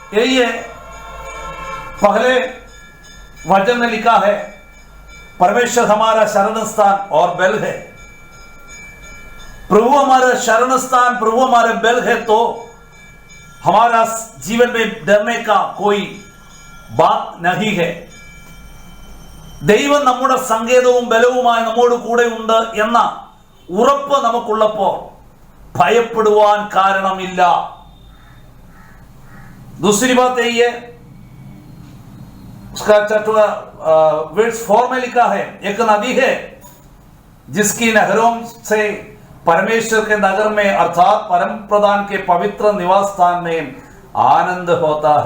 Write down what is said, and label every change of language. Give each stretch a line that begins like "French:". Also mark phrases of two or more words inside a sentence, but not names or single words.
Hindi: यही है, पहले वचन में लिखा है, परमेश्वर हमारा शरण स्थान और बल है। प्रभु हमारा शरण स्थान, प्रभु हमारे बल है, तो हमारा जीवन में डरने का कोई बात नहीं है।
Malayalam: ദൈവം നമ്മുടെ സങ്കേതവും ബലവുമായി നമ്മോട് കൂടെ ഉണ്ട് എന്ന ഉറപ്പ് നമുക്കുള്ളപ്പോൾ ഭയപ്പെടുവാൻ കാരണമില്ല।
Hindi: दूसरी बात यही है, उसका वर्स 4 में लिखा है, एक नदी है जिसकी नहरों से परमेश्वर के नगर में अर्थात परम प्रधान के पवित्र निवास स्थान में आनंद होता है।